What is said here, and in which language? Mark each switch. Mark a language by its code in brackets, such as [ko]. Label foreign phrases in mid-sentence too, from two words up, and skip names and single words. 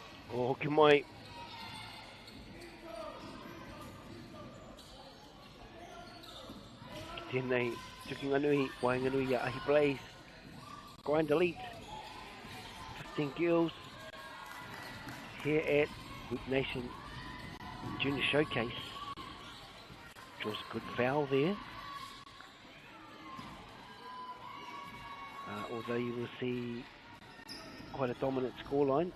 [mi] O hoki mai. Ki tēnei tukinga nui, wainga nui a Ahi Blaze. [en] Grind Elite. 15 girls here at Hoop Nation Junior Showcase. Draws a good foul there. Although you will see quite a dominant scoreline.